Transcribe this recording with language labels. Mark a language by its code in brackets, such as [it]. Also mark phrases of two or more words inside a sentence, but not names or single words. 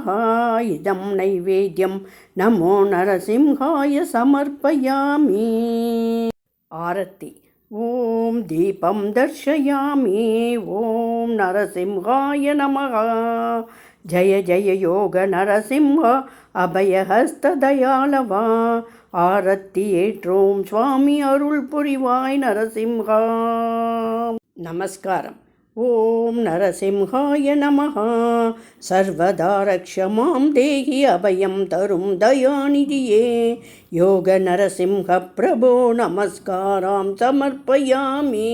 [sa] इदं नैवेद्यं नमो नरसिंहाय समर्पयामि। आरति। ॐ दीपं दर्शयामि। ॐ नरसिंहाय नमः। जय जय योग नरसिंह अभयहस्तदयालवा। [ta] ஆரத்தி ஏற்றோம் சுவாமி அருள் புரிவாய் நரசிம்ஹா. [sa] नमस्कारम्. ओम् नरसिंहाय नमः. सर्वदा रक्षमां देहि [ta] அபயம் தரும் தயாநிதியே. [sa] योग नरसिंह प्रभो नमस्कारं समर्पयामि.